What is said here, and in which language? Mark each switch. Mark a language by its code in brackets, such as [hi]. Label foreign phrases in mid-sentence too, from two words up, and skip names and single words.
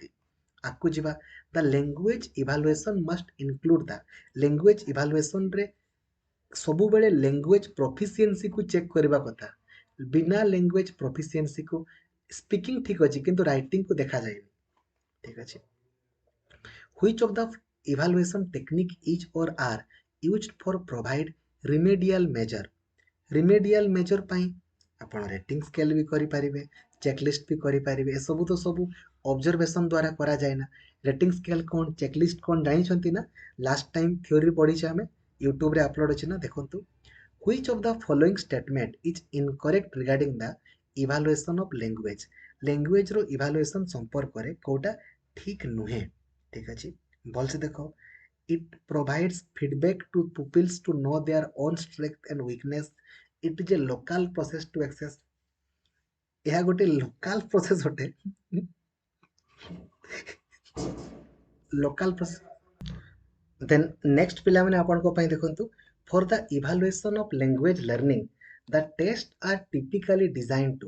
[or] ଆଗକୁ ଯିବା [en] the language evaluation must include the language [or] ଇଭାଲୁଏସନ୍ରେ ସବୁବେଳେ [en] language proficiencyକୁ [or] ଚେକ୍ କରିବା କଥା। ବିନା [en] language proficiencyକୁ speaking [or] ଠିକ୍ ଅଛି କିନ୍ତୁ ରାଇଟିଂକୁ ଦେଖାଯାଏନି। ଠିକ୍ ଅଛି। [en] which of the evaluation technique is or are used for provide remedial measure? remedial measure [or] ପାଇଁ ଆପଣ [en] rating scale [or] ବି କରିପାରିବେ, ଚେକଲିଷ୍ଟ ବି କରିପାରିବେ। ଏସବୁ ତ ସବୁ ଅବଜରଭେସନ୍ ଦ୍ୱାରା କରାଯାଏ ନା। [en] rating scale [or] କ'ଣ, ଚେକଲିଷ୍ଟ କ'ଣ ଜାଣିଛନ୍ତି ନା? [en] last time theory [or] ପଢ଼ିଛେ ଆମେ, ୟୁଟ୍ୟୁବରେ ଆପଲୋଡ଼ ଅଛି ନା, ଦେଖନ୍ତୁ। [en] which of the following statement is incorrect regarding the evaluation of language? [or] ଲାଙ୍ଗୁଏଜର ଇଭାଲୁଏସନ୍ ସମ୍ପର୍କରେ କୋଉଟା ଠିକ୍ ନୁହେଁ। ଠିକ୍ ଅଛି, ଭଲସେ ଦେଖ। [en] it provides feedback to pupils to know their own strength and weakness. it is a local process to access. [or] ଏହା ଗୋଟେ [en] local process [or] ଅଟେ। [en] local process. then next [or] ପିଲାମାନେ ଆପଣଙ୍କ ପାଇଁ ଦେଖନ୍ତୁ, [en] for the evaluation of language learning the test are typically design to.